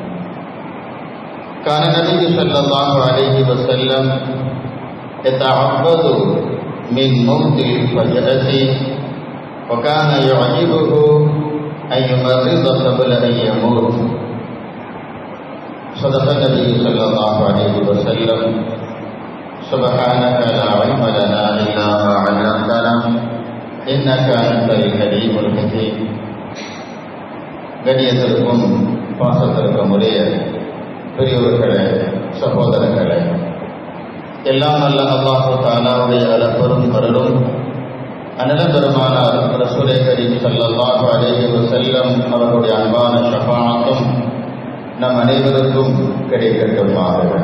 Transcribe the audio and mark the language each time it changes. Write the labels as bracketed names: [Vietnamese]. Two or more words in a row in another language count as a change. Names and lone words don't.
[Arabic] كان النبي صلى الله عليه وسلم يتعبد من موت الفجأة وكان يعجبه أن يمرض قبل أن يموت. صدق النبي صلى الله عليه وسلم. سبحانك لا علم لنا إلا ما علمتنا إنك أنت الحليم الحكيم. [Tamil] கண்ணியத்திற்கும் பாசத்திற்கும் உடைய பெரியவர்களே, சகோதரர்களே, எல்லாம் அல்ல அல்லாஹ் தஆலாவுடைய அளப்பெரும் அருளும் அண்ணன் பெருமானார் ரசூலே கரீம் [Arabic] صلى الله عليه وسلم [Tamil] அவருடைய அன்பான ஷஃபாஅத்தும் நம் அனைவருக்கும் கிடைக்கட்டுமாக.